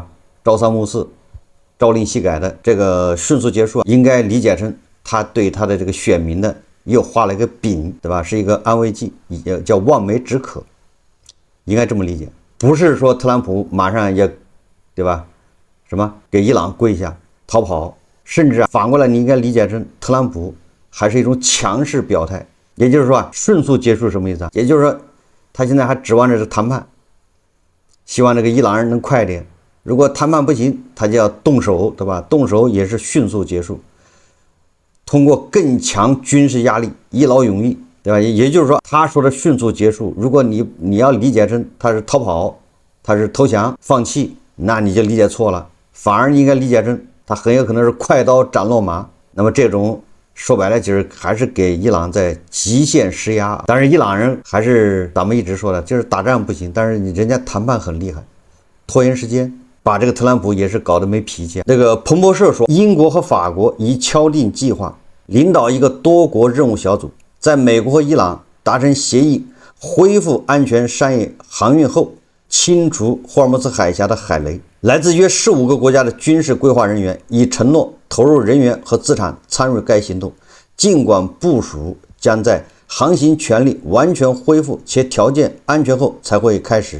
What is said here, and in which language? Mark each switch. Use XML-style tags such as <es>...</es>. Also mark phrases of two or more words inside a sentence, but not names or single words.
<zh>朝三暮四、朝令夕改的這個迅速結束，應該理解成他對他的這個選民的又畫了一個餅，對吧？是一個安慰劑，也叫望梅止渴，應該這麼理解。不是說特朗普馬上也，對吧？什麼給伊朗跪下逃跑，甚至反過來你應該理解成特朗普還是一種強勢表態。也就是說，迅速結束什麼意思啊？也就是說，他現在還指望着談判，希望這個伊朗人能快點。如果談判不行，他就要動手，對吧？動手也是迅速結束，通過更強軍事壓力一劳永逸，對吧？也就是說，他說的迅速結束，如果你要理解成他是逃跑，他是投降放棄，那你就理解錯了，反而應該理解成他很有可能是快刀斬落馬。那麼這種說白了就是還是給伊朗在極限施壓。但是伊朗人還是咱們一直說的，就是打仗不行，但是人家談判很厲害，拖延時間， 把这個特朗普也是搞得沒脾氣。這個彭博社說，英國和法國已敲定計劃，領導一個多國任務小組，在美國和伊朗達成協議，恢復安全商業航運後，清除霍爾木茲海峽的海雷。來自約15個國家的軍事規劃人員已承諾投入人員和資產參與該行動，儘管部署將在航行權利完全恢復且條件安全後才會開始。</zh>